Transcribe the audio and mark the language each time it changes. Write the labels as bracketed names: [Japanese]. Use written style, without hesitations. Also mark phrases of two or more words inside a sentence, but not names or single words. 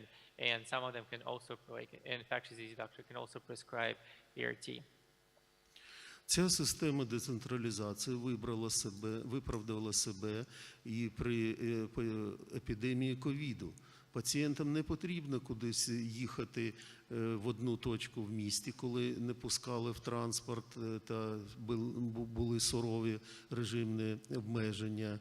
[English] And some of them can also, like an infectious disease doctor, can also prescribe ERT. [Ukrainian] Ця система децентралізації виправдала себе і при епідемії ковіду. Пацієнтам не потрібно кудись їхати в одну точку в місті, коли не пускали в транспорт та були сурові режимні обмеження.